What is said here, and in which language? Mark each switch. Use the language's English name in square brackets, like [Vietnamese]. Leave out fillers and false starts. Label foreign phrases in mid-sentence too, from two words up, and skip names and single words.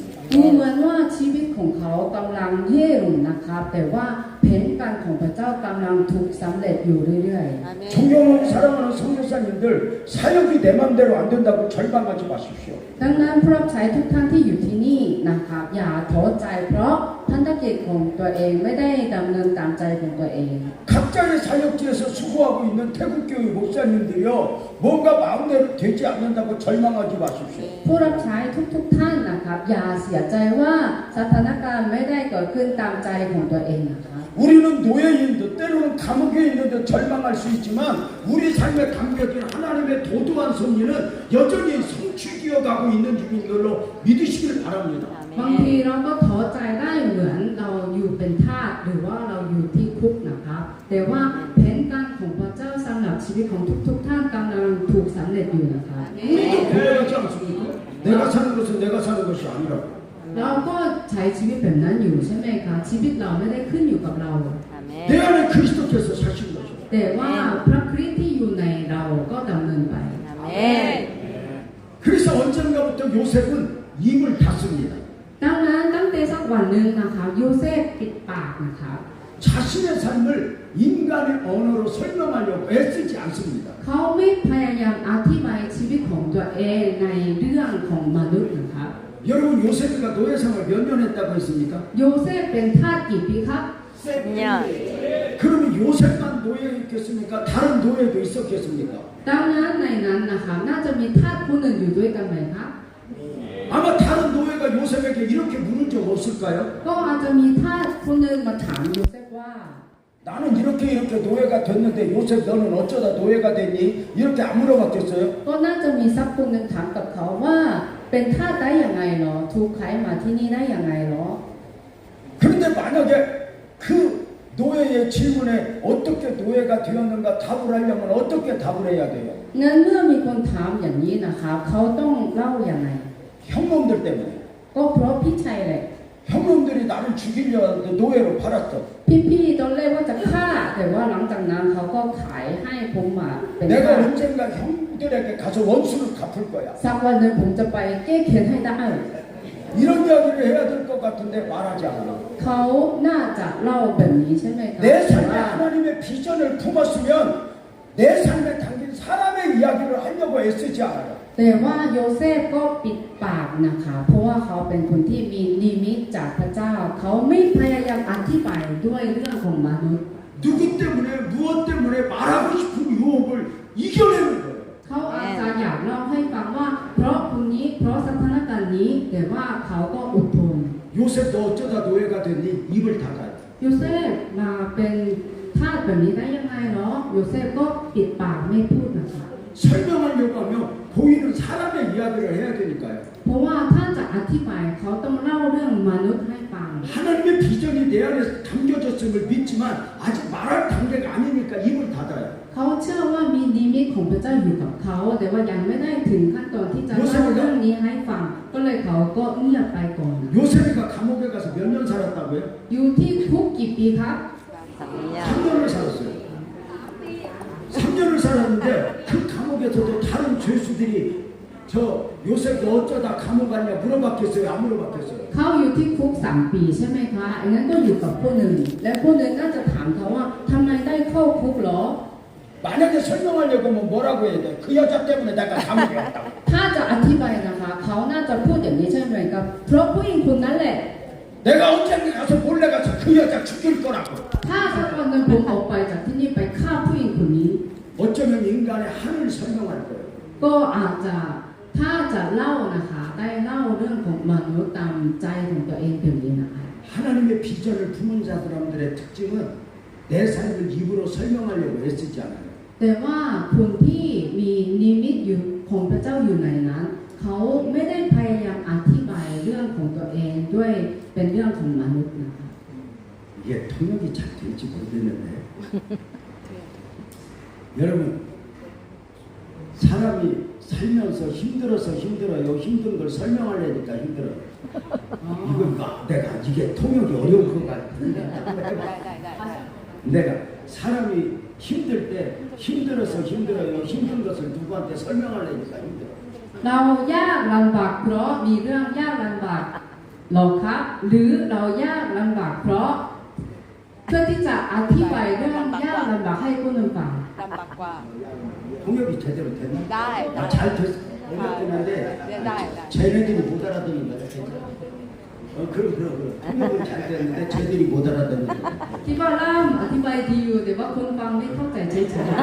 [Thai] ดูเหมือนว่าชีวิตของเขากำลังเย่หรุ่งนะครับแต่ว่าแผนการของพระเจ้ากำลังถูกสำเร็จอยู่เรื่อย [Korean] 존경하고 사랑하는 선교사님들 사역이 내 맘대로 안 된다고 절망하지 마십시오. [Thai] ๆดังนั้นผู้รับใช้ทุกท่านที่อยู่ที่นี่นะครับอย่าท้อใจเพราะพันธกิจของตัวเองไม่ได้ดำเนินตามใจของตัวเอง [Korean] 각자의 사역지에서 수고하고 있는 태국교회 목사님들이요 뭔가 마음대로 되지 않는다고 절망하지 마십시오. [Thai] ผู้รับใช้ทุกท่านนะครับอย่าเสียใจว่าสถานการณ์ไม่ได้เกิดขึ้นตามใจของตัวเองนะครับ [Korean] 우리는 노예인 듯 때로는 감옥에 있는 듯 절망할 수 있지만 우리 삶에 담겨진 하나님의 도도한 섭리는 여전히 성취되어 가고 있는 중인 걸로 믿으시길 바랍니다. [Thai] บางทีเราก็ท้อใจได้เหมือนเราอยู่เป็นทาสหรือว่าเราอยู่ที่คุกนะครับแต่ว่าแผนการของพระเจ้าสำหรับชีวิตของทุกท่านกำลังถูกสำเร็จอยู่นะครับ [Korean] 그렇지 않습니까? 내가 사는 것은 내가 사는 것이 아니라 [Thai] เราก็ใช้ชีวิตแบบนั้นอยู่ใช่ไหมคะชีวิตเราไม่ได้ขึ้นอยู่กับเรา [Korean] 내 안에 그리스도께서 사신 거죠. [Thai] แต่ว่าพระคริสต์ที่อยู่ในเราก็ดำเนินไป [Korean] 그래서 언젠가부터 요셉은 입을 닫습니다. [Thai] ดังนั้นตั้งแต่สักวันหนึ่งนะคะโยเซฟปิดปากนะคะ [Korean] 자신의 삶을 인간의 언어로 설명하려고 애쓰지 않습니다. [Thai] เขาไม่พยายามอธิบายชีวิตของตัวเองในเรื่องของมนุษย์นะคะ [Korean] 여러분 요셉이가 노예생활 몇 년 했다고 했습니까? [Thai] โยเซฟเป็นทาสกี่ปีครับ [Korean] 그러면 요셉만 노예였겠습니까? 다른 노예도 있었겠습니까? [Thai] ดังนั้นในนั้นนะคะน่าจะมีทาสคนอื่นอยู่ด้วยกันไหมคะ [Korean] 아마 다른 노예가 요셉에게 이렇게 물은 적 없을까요? [Thai] ก็อาจจะมีทาสคนหนึ่งมาถามโยเซฟว่า [Korean] 나는 이렇게 노예가 됐는데 요셉 너는 어쩌다 노예가 됐니? 이렇게 안 물어봤겠어요? [Thai] ก็น่าจะมีสักคนหนึ่งถามกับเขาว่าเป็นทาสได้อย่างไรเหรอถูกขายมาที่นี่ได้อย่างไรเหรอ [Korean] 그런데 만약에 그 노예의 질문에 어떻게 노예가 되었는가 답을 하려면 어떻게 답을 해야 돼요? [Thai] งั้นเมื่อมีคนถามอย่างนี้นะคะเขาต้องเล่าอย่างไร [Korean] 형놈들 때문에 [Thai] ก็เพราะพี่ชัยแหละ [Korean] 형놈들이 나를 죽이려 노예로 팔았어. [Thai] พี่ๆตอนแรกว่าจะฆ่าแต่ว่าหลังจากนั้นเขาก็ขายให้ผมมาเป็นทา [Korean] 내가 [Thai] ส [Korean] 언젠가 형들에게 가서 원수를 갚을 거야. [Thai] สักวันหนึ่งผมจะไปแก้แค้นให้ได้ [Korean] 이런 이야기를 해야 될 것 같은데 말하지 않아. [Thai] เขาน่าจะเล่าแบบนี้ใช่ไหมคะ [Korean] 내 삶에 하나님의 비전을 품었으면 내 삶에 담긴 사람의 이야기를 하려고 애쓰지 않아요. [Thai] แต่ว่าโยเซฟก็ปิดปากนะคะเพราะว่าเขาเป็นคนที่มีนิมิตจากพระเจ้าเขาไม่พยายามอธิบายด้วยเรื่องของมนุษย์ [Korean] 누구 때문에 무엇 때문에 말하고 싶은 유혹을 이겨내는 거예요. [Thai] เขาอาจจะอยากเล่าให้ฟังว่าเพราะคนนี้เพราะสถานการณ์นี้แต่ว่าเขาก็อดทน [Korean] 요셉 너 어쩌다 노예가 됐니? 입을 닫아요. [Thai] โยเซฟมาเป็นทาสแบบนี้ได้ยังไงเนาะโยเซฟก็ปิดปากไม่พูดนะคะ [Korean] 설명하려고 하면 보이는 사람의 이야기를 해야 되니까요. [Thai] เพราะว่าถ้าจะอธิบายเขาต้องเล่าเรื่องมนุษย์ให้ฟัง [Korean] 하나님의 비전이 내 안에 담겨졌음을 믿지만 아직 말할 단계가 아니니까 입을 닫아요. [Thai] เขาเชื่อว่ามีนิมิตของพระเจ้าอยู่กับเขาแต่ว่ายังไม่ได้ถึงขั้นตอนที่จะเล่าเรื่องนี้ให้ฟังก็เลยเขาก็เงียบไปก่อน [Korean] 요셉이가 감옥에 가서 몇 년 살았다고요? [Thai] อยู่ที่คุกกี่ปีครับ [Korean] 3년을 살았어요. 3년을 살았는데 그 감옥에서도 다른 죄수들이 저 요셉 너 어쩌다 감옥 갔냐 물어봤겠어요? 안 물어봤겠어요? [Thai] เขาอยู่ที่คุก3 ปีใช่ไหมคะอันนั้นก็อยู่กับผู้หนึ่งและผู้หนึ่งน่าจะถามเขาว่าทำไมได้เข้าคุกเหรอ [Korean] 만약에 설명하려고 하면 뭐라고 해야 돼? 그 여자 때문에 내가 감옥에 왔다고. [Thai] ถ้าจะอธิบายนะคะเขาน่าจะพูดอย่างนี้ใช่ไหมครับเพราะผู้หญิงคนนั้นแหละ [Korean] 내가 언젠가 가서 몰래 가서 그 여자 죽일 거라고. [Thai] ถ้าสักวันหนึ่งผมออกไปจากที่นี่ไปฆ่าผู้หญิงคนนี้ [Korean] 어쩌면 인간의 한을 설명할 거예요. [Thai] ก็อาจจะถ้าจะเล่านะคะได้เล่าเรื่องของมนุษย์ตามใจของตัวเองแบบนี้นะคะ [Korean] 하나님의 비전을 품은 사람들의 특징은 내 삶을 입으로 설명하려고 애쓰지 않아요. [Thai] แต่ว่าคนที่มีนิมิตอยู่ของพระเจ้าอยู่ในนั้นเขาไม่ได้พยายามอธิบายเรื่องของตัวเองด้วยเป็นเรื่องของมนุษย์นะคะ [Korean] 이게 통역이 잘 될지 모르겠는데 여러분 사람이 살면서 힘들어요. 힘든 걸 설명하려니까 힘들어요. 이거 내가 이게 통역이 어려울 것 같은데 내가 사람이 힘들 때 힘들어요. 힘든 것을 누구한테 설명하려니까 힘들어. [Thai] เรายากลำบากเพราะมีเรื่องยากลำบากหรอครับหรือเรายากลำบากเพราะเพื่อที่จะอธิบายเรื่องยากลำบากให้คนอื่นฟัง [Korean] 통역이 제대로 됐나? 네. 잘 됐어. 어렵겠는데 쟤네들이 못 알아듣는 거야. 그럼. 통역은 잘 됐는데 쟤들이 못 알아듣는 거야. [Thai] คิดว่าล่ามอธิบายดีอยู่แต่ว่าคนฟังไม่เข้าใจเฉย